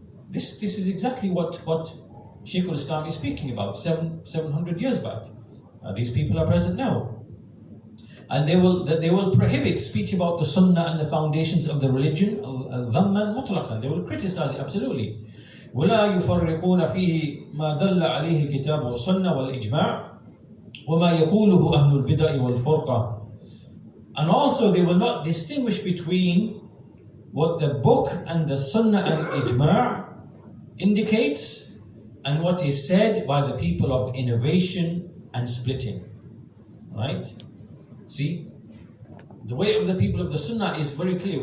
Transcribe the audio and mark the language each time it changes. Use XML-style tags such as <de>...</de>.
<en>This is exactly what Shaykh al-Islam is speaking about 700 years back. These people are present now. And they will prohibit speech about the sunnah and the foundations of the religion,</en> <ar>ذمًا مطلقا.</ar> <en>They will criticize it, absolutely.</en> <ar>ولا يفرقون فيه ما دل عليه الكتاب والسنة والإجماع وما يقوله أهل البدع والفرقة.</ar> <en>And also they will not distinguish between what the book and the sunnah and ijma' indicates and what is said by the people of innovation and splitting. Right? See, the way of the people of the Sunnah is very clear.</en>